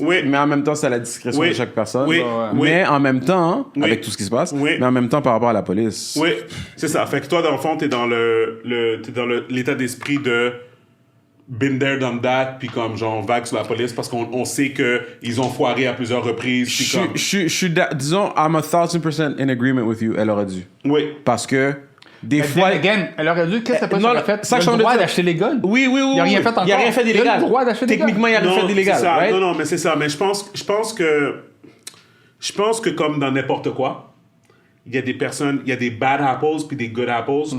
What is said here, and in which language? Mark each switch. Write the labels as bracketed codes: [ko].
[fr] Mais en même temps, c'est à la discrétion de chaque personne. Mais en même temps, avec tout ce qui se passe, mais en même temps, par rapport à la police. Oui, c'est ça. Fait que toi, dans le fond, t'es dans l'état d'esprit de [en] been there, done that, [fr] puis comme genre vague sur la police parce qu'on sait qu'ils ont foiré à plusieurs reprises. Je suis disons, [en] I'm 1000% in agreement with you. [fr] Elle aurait dû. Oui. Parce que des fois... elle aurait dû, qu'est-ce que ça aurait fait? Il a le droit d'acheter les guns. Oui. Il n'a rien fait encore. Il n'a rien fait d'illégal. Il a le droit d'acheter des guns. Techniquement, il n'a rien fait d'illégal. [en] Right? [fr] Non, mais c'est ça. Mais je pense que comme dans n'importe quoi, il y a des personnes, il y a des bad apples puis des good apples.